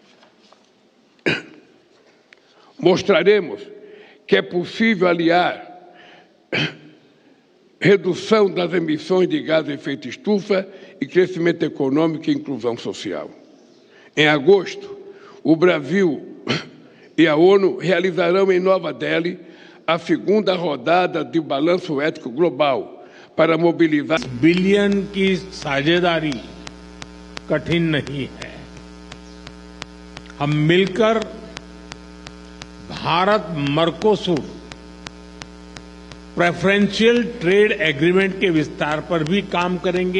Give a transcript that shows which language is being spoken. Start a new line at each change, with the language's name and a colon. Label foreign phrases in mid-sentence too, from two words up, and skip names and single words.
Portuguese: Mostraremos que é possível aliar redução das emissões de gás de efeito estufa e crescimento econômico e inclusão social. Em agosto, o Brasil e a ONU realizarão em Nova Delhi a segunda rodada de balanço ético global para mobilizar
Hindi: बिलियन की साझेदारी कठिन नहीं है। हम मिलकर भारत मर्कोसूर
English: preferential trade agreement
Hindi: के विस्तार पर भी काम करेंगे।